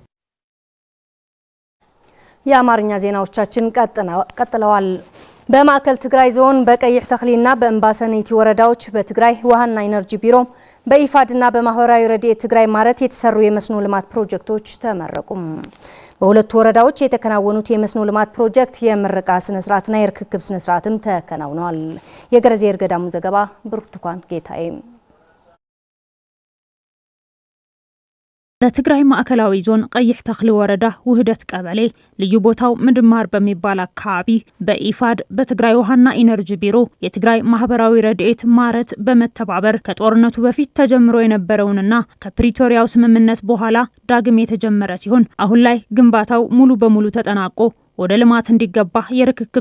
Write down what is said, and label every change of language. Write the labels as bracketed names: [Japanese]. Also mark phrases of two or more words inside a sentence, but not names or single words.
[Amharic] የአማርኛ ዜናዎቻችን ቀጥለዋል። በማዕከል ትግራይ ዞን በቀይሕ ተክሊና በእምባሰኔቲ ወረዳዎች በትግራይ ውሃና ኢነርጂ ቢሮ በኢፋድና በማህበራዊ ረድኤት ትግራይ ማረት የተሰሩ የመስኖ ልማት ፕሮጀክቶች ተመረቁም። በሁለቱ ወረዳዎች የተከናወኑት የመስኖ ልማት ፕሮጀክት የምረቃ ስነ ስርዓትና የርክክብ ስነ ስርዓትም ተከናውኗል። የገረዜር ገዳሙ ዘገባ ብርቱካን ጌታዬ። በትግራይ ማዕከላዊ ዞን ቀይሕ ተክሊ ወረዳ ውህደት ቀበሌ ልዩ ቦታው ምድማር በሚባል አካባቢ በኢፋድ በትግራይ ውሃና ኢነርጂ ቢሮ የትግራይ ማህበራዊ ረድኤት ማረት በመተባበር ከጦርነቱ በፊት ተጀምሮ የነበረውንና ከፕሪቶሪያው ስምምነት በኋላ ዳግም የተጀመረ ሲሆን አሁን ላይ ግንባታው ሙሉ በሙሉ ተጠናቆ ወደ ልማት እንዲገባ የርክክብ